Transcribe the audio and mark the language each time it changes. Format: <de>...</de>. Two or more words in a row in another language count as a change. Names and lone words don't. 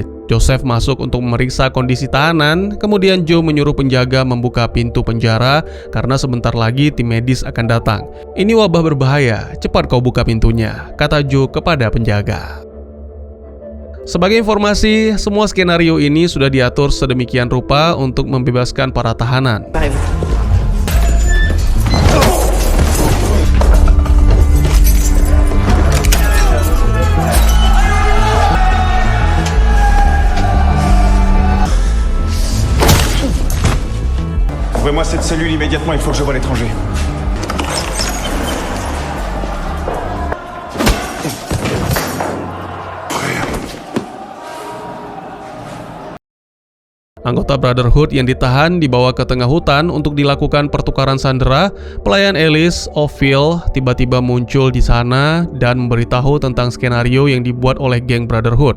<id>Joseph masuk untuk memeriksa kondisi tahanan, kemudian Joe menyuruh penjaga membuka pintu penjara karena sebentar lagi tim medis akan datang. "Ini wabah berbahaya, cepat kau buka pintunya," kata Joe kepada penjaga. Sebagai informasi, semua skenario ini sudah diatur sedemikian rupa untuk membebaskan para tahanan.</id> <fr>Barrez-vous. Ouvrez-moi cette cellule immédiatement, il faut que je voie l'étranger.</fr> <id>Anggota Brotherhood yang ditahan dibawa ke tengah hutan untuk dilakukan pertukaran sandera. Pelayan Alice, Ophil, tiba-tiba muncul di sana dan memberitahu tentang skenario yang dibuat oleh geng Brotherhood.</id>